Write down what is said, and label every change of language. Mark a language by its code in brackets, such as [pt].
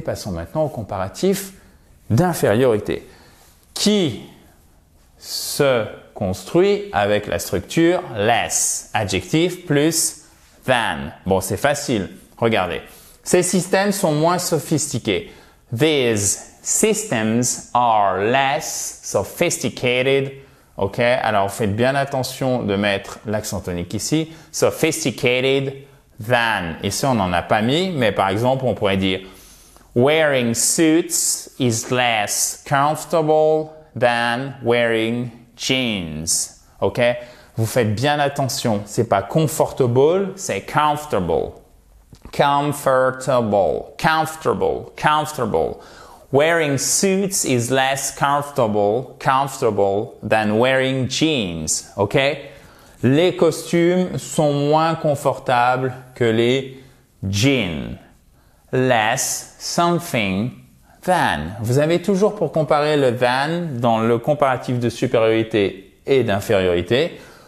[fr] Passons maintenant au comparatif d'infériorité, qui se construit avec la structure less, adjectif plus than. Bon, c'est facile. Regardez. Ces systèmes sont moins sophistiqués. [en] These systems are less sophisticated. OK? [fr] Alors, faites bien attention de mettre l'accent tonique ici. Sophisticated than. Ici, on n'en a pas mis, mais par exemple, on pourrait dire [en] wearing suits is less comfortable than wearing jeans. [fr] OK? Vous faites bien attention. C'est pas comfortable, c'est comfortable. Comfortable, comfortable, comfortable. [en] Wearing suits is less comfortable than wearing jeans. OK? [fr] Les costumes sont moins confortables que les jeans. Less something than. Vous avez toujours pour comparer le than dans le comparatif de supériorité et d'infériorité.